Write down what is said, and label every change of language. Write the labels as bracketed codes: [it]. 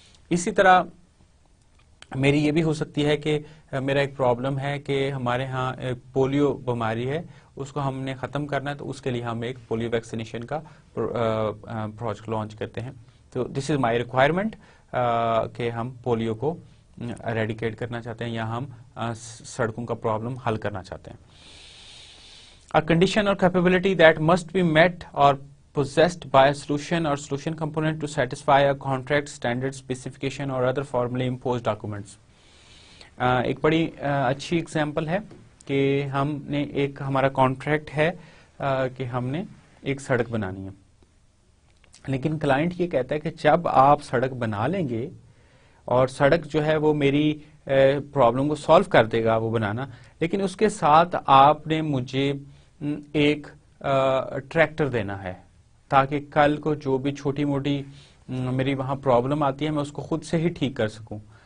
[ur] اسی طرح میری یہ بھی ہو سکتی ہے کہ میرا ایک پرابلم ہے کہ ہمارے ہاں پولیو بیماری ہے, اس کو ہم نے ختم کرنا ہے, تو اس کے لیے ہم ایک پولیو ویکسینیشن کا پروجیکٹ لانچ کرتے ہیں. تو [en] this is my requirement [ur] کہ ہم پولیو کو اریڈیکیٹ کرنا چاہتے ہیں یا ہم سڑکوں کا پرابلم حل کرنا چاہتے ہیں. [en] A condition or capability that must be met or possessed by a solution or solution component to satisfy a contract, standard, specification or other formally imposed documents. [ur] ایک بڑی اچھی اگزامپل ہے کہ ہم نے ایک ہمارا کانٹریکٹ ہے کہ ہم نے ایک سڑک بنانی ہے, لیکن کلائنٹ یہ کہتا ہے کہ جب آپ سڑک بنا لیں گے اور سڑک جو ہے وہ میری پرابلم کو سالو کر دے گا وہ بنانا, لیکن اس کے ساتھ آپ نے مجھے ایک ٹریکٹر دینا ہے تاکہ کل کو جو بھی چھوٹی موٹی میری وہاں پرابلم آتی ہے میں اس کو خود سے ہی ٹھیک کر سکوں.